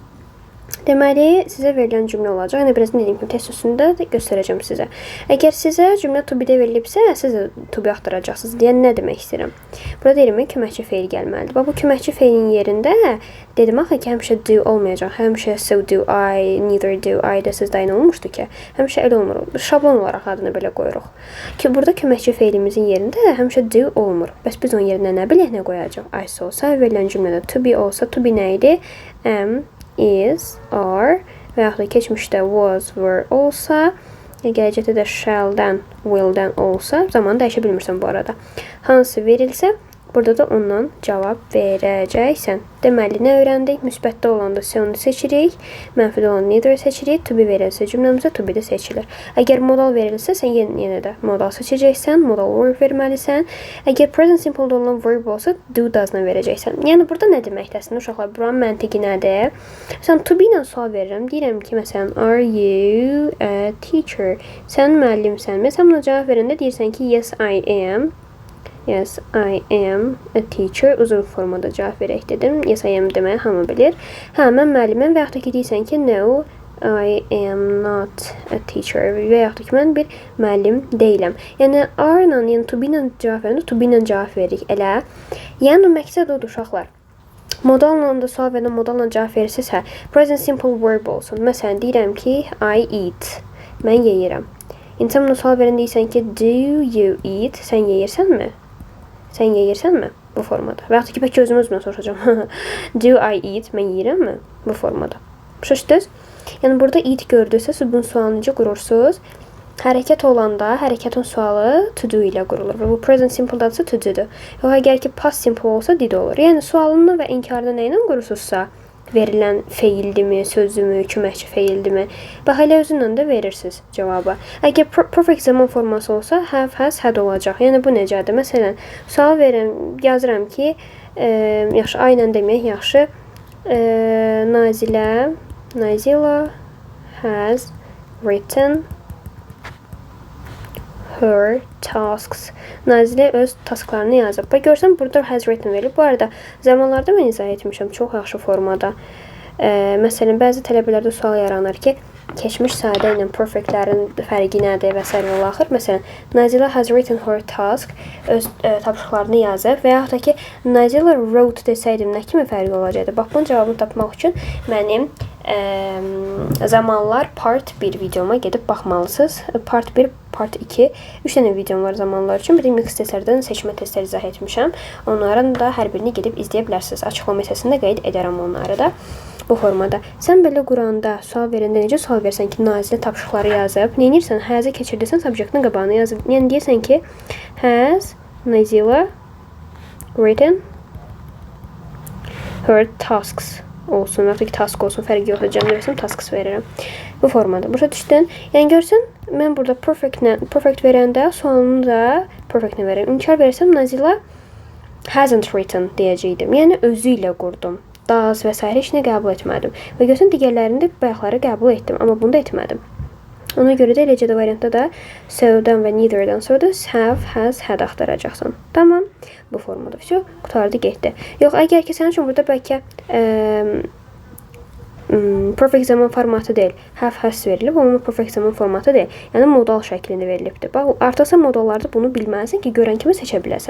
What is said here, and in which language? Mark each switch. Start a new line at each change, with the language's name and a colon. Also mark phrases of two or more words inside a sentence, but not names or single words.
Azerbaijani: Deməli, sizə verilən cümlə olacaq. Yəni, birazdan dediyim kimi test üstündə göstərəcəm sizə. Əgər sizə cümlə
English: to be-
Azerbaijani: də verilibsə, siz də
English: to be
Azerbaijani: axtaracaqsınız. Yəni, nə demək istəyirəm? Burada deyirəm ki, köməkçi feil gəlməlidir. Bu köməkçi feilin yerində dedim axı ki, həmişə do olmayacaq. Həmişə
English: so do I, neither do I
Azerbaijani: da sizdə aynı olmuşdu ki, həmişə elə olmur. Şablon olaraq adını belə qoyuruq. Ki, burada köməkçi feilimizin yerində həmişə do olmur. Bəs biz onun yerinə nə bilək, nə qoyacaq? Is olsa, verilən cümlədə
English: to be
Azerbaijani: olsa,
English: to be
Azerbaijani: nə idi?
English: Am, is, are
Azerbaijani: və yaxud da keçmişdə
English: was, were
Azerbaijani: olsa, gələcəkdə də shall-dən, will-dən olsa, zamanı dəyişə bilmirsən bu arada. Hansı verilsə, burada da ondan cavab verəcəksən. Deməli, nə öyrəndik? Müsbətdə olanda so-nu seçirik, mənfidə olanda neither seçirik,
English: to be
Azerbaijani: verilsə cümləmizə
English: to be
Azerbaijani: də seçilir. Əgər modal verilsə, sən yenə də modal seçəcəksən,
English: modal verb
Azerbaijani: verməlisən. Əgər
English: present simple-
Azerbaijani: da olan verb olsa,
English: do does-
Azerbaijani: la verəcəksən. Yəni, burada nə deməkdir əslində uşaqlar? Buranın məntiqi nədir? Sən
English: to be
Azerbaijani: ilə sual verirəm. Deyirəm ki, məsələn,
English: are you a teacher?
Azerbaijani: Sən müəllimsənmi? Sən buna cavab verəndə deyirsən ki,
English: yes, I am. Yes, I am a teacher.
Azerbaijani: Uzun formada cavab verək dedim.
English: Yes, I am
Azerbaijani: deməyi hamı bilir. Mən müəlliməm və yaxud da ki, deyirsən ki,
English: no, I am not a teacher.
Azerbaijani: Və yaxud da ki, mən bir müəllim deyiləm. Yəni, are-la, yəni
English: to be-
Azerbaijani: lə cavab verəndə,
English: to be-
Azerbaijani: lə cavab veririk, elə. Yəni, məqsəd odur, uşaqlar. Modalla da sual verəndə modalla cavab verirsinizsə,
English: present simple verb
Azerbaijani: olsun. Məsələn, deyirəm ki,
English: I eat.
Azerbaijani: Mən yeyirəm. İndi sən buna sual verəndə deyirsən ki,
English: do you eat?
Azerbaijani: Sən yeyirsənmi? Sən yeyirsənmi? Bu formada. Və yaxud da ki, bəlkə özümə soruşacağım.
English: Do I eat?
Azerbaijani: Mən yeyirəmmi? Bu formada. Şaşdınız? Yəni, burada eat gördüysə, siz bunun sualını necə qurursunuz? Hərəkət olanda, hərəkətin sualı to do ilə qurulur. Və bu
English: present simple-
Azerbaijani: dadırsa to do-dur. Yox, əgər ki,
English: past simple
Azerbaijani: olsa did olur. Yəni, sualını və inkarda nə ilə qurursunuzsa, verilən feildimi, sözümü, köməkçi feildimi, bax, elə özündən də verirsiniz cavabı. Əgər perfect zaman forması olsa,
English: have, has, had
Azerbaijani: olacaq. Yəni, bu necədir? Məsələn, sual verirəm, yazıram ki, yaxşı, aynen deməyək, yaxşı,
English: Nazila has written her tasks.
Azerbaijani: Nazilə öz tasklarını yazıb. Bax, görsən, burada
English: has written
Azerbaijani: verilib. Bu arada, zamanlarda mən izah etmişəm çox yaxşı formada. Məsələn, bəzi tələbələrdə sual yaranır ki, keçmiş sadə ilə perfectlərin fərqi nədir və s. və axır.
English: Məsələn, Nazila has written her task,
Azerbaijani: öz tapşırıqlarını yazıb və yaxud da ki, Nazila wrote desəydim nə kimi fərqi olacaqdı? Bax, bunun cavabını tapmaq üçün mənim zamanlar part 1 videoma gedib baxmalısınız. Part 1, part 2, 3 dənə videom var zamanlar üçün. Bir də mix testlərdən seçmə testləri izah etmişəm. Onların da hər birini gedib izləyə bilərsiniz. Açıqlama hissəsində qeyd edərəm onları da. Bu formada. Sən belə quranda, sual verəndə necə sual versən ki, Nazilə tapşırıqları yazıb, nə edirsən? Has-ı keçirdirsən, subjectin qabağına yazıb. Yəni deyirsən ki,
English: has Nazila written her tasks
Azerbaijani: olsun, artıq ki, task olsun, fərqi yoxdur. Cəmdə versəm, tasks verirəm. Bu formada. Başa düşdün? Yəni görsən, mən burada perfect verəndə sualını da perfect-nə verirəm. İnkar versəm,
English: Nazila hasn't written
Azerbaijani: deyəcəkdim. Yəni özü ilə qurdum. Does və s. heç nə qəbul etmədim. Və görsən, digərlərində bayaqları qəbul etdim, amma bunu da etmədim. Ona görə də eləcə də variantda da so-dan və neither-dan sonra da
English: have, has, had
Azerbaijani: axtaracaqsan. Tamam. Bu formada. Все, qutardı, getdi. Yox, əgər ki, sənin üçün burada bəlkə perfect zaman formatı deyil,
English: have, has
Azerbaijani: verilib, amma perfect zaman formatı deyil. Yəni, modal şəklində verilibdir. Bax, artıqsa modallarda bunu bilməlisən ki, görən kimi seçə biləsən.